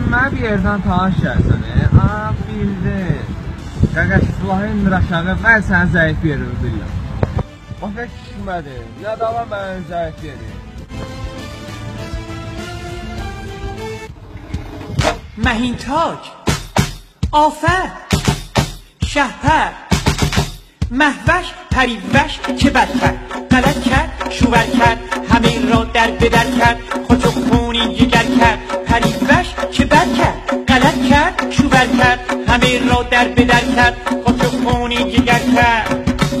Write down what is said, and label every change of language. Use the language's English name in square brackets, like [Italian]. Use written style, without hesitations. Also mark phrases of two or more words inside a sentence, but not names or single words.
[Azerbaijani] bir yerden tanış gəlsən, bildin. Qəqəş silahı indir aşağı, mən sənin zəif yerini bilirəm. Başa düşmədim, nə dava mənim zəif yerim. [Persian] مهینتاج آفر شهپر مهوش پریوش که بد کرد غلط کرد شوور کرد همه را در بدر کرد خود خونی جگر کرد پریوش که بد کرد غلط کرد شوور کرد همه را در بدر کرد خود خونی جگر کرد